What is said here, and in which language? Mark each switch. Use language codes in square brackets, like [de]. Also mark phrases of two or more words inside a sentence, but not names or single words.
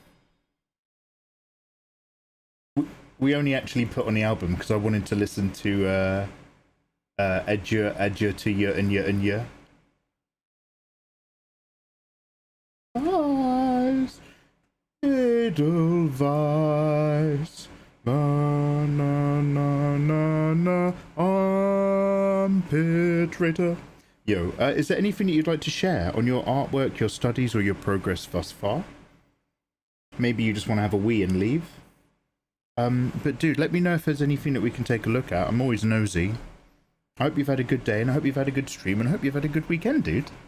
[en] We only actually put on the album because I wanted to listen to Adieu to Year and Year and Year. Edelweiss, Edelweiss, na na na na na, Armpit Rater. Yo, is there anything that you'd like to share on your artwork, your studies, or your progress thus far? Maybe you just want to have a wee and leave. But dude, let me know if there's anything that we can take a look at. I'm always nosy. I hope you've had a good day, and I hope you've had a good stream, and I hope you've had a good weekend, dude.